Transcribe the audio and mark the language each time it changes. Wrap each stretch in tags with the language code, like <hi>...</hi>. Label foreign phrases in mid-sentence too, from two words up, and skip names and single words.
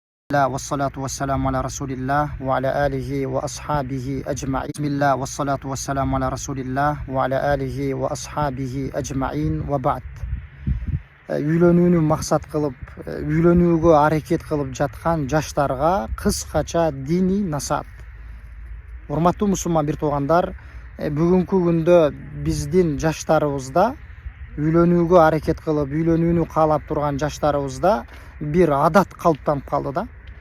<ar>والصلاة والسلام على رسول الله وعلى آله وأصحابه أجمعين. بسم الله والصلاة والسلام على رسول الله وعلى آله وأصحابه أجمعين وبعد.</ar> <ky>Үйлөнүүнү максат кылып, үйлөнүүгө аракет кылып жаткан жаштарга кыскача диний насаат. Урматтуу мусулман бир туугандар, бүгүнкү күндө биздин жаштарыбызда үйлөнүүгө аракет кылып, үйлөнүүнү каалап турган жаштарыбызда бир адат калыптанып калды да.</ky>